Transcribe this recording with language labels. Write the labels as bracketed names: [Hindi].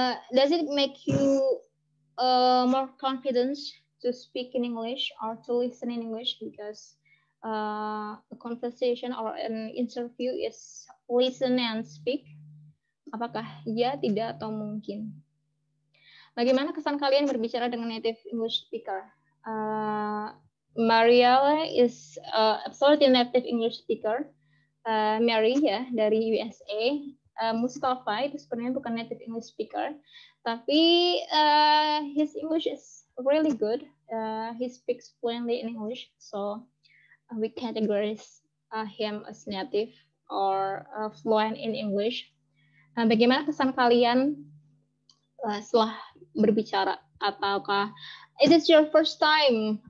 [English] Does it make you more confident to speak in English or to listen in English? Because a conversation or an interview is listen and speak. [Indonesian] Apakah ya, tidak, atau mungkin? Bagaimana kesan kalian berbicara dengan native English speaker? [English] Mariela is absolutely native English speaker. Mary [Indonesian] ya dari [English] USA. Mustafa [Indonesian] itu sebenarnya bukan [English] native English speaker, [Indonesian] tapi [English] his English is really good. He speaks fluently in English, so we categorize him as native or fluent in English. [Indonesian] Bagaimana kesan kalian setelah berbicara? Ataukah [English] it is your first time?